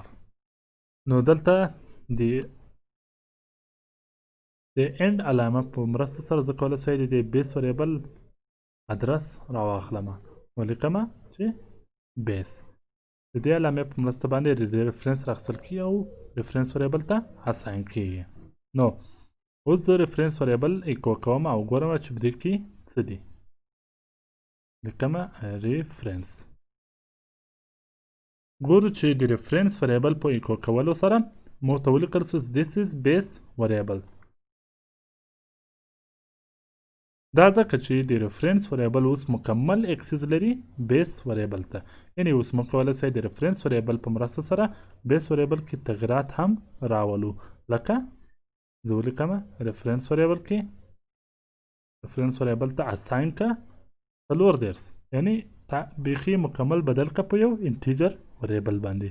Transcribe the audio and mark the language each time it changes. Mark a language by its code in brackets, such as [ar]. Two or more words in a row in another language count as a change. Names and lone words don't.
[ps] نو دلته د end علامه په مرسته سره زه کولی سوی د [en] base variable address [ps] راواخلم ولیکم چې بیس د دې علامې په مرسته باندې د ریفرنس راخیستل کیږي او [en] reference variable [ps] ته اساین کیږي. نو اوس زه [en] reference variable echo [ps] کوم او ګورم چې په دې کې څه دي. لیکم ریفرنس. ګورو چې د [en] reference variable [ps] په ایکو کولو سره مو ته ولیکل سو [en] this is base variable. [ps] دا ځکه چې د [en] reference variable [ps] اوس مکمل اکسس لري [en] base variable [ps] ته. یعنی اوس موږ کولی سوی د [en] reference variable [ps] په مرسته سره [en] base variable [ps] کې تغیرات هم راولو. لکه زه ولیکم [en] reference variable [ps] کې [en] reference variable [ps] ته اساین که 4 یعنی بیخي مکمل بدل که په یو [en] integer variable [ps] باندې.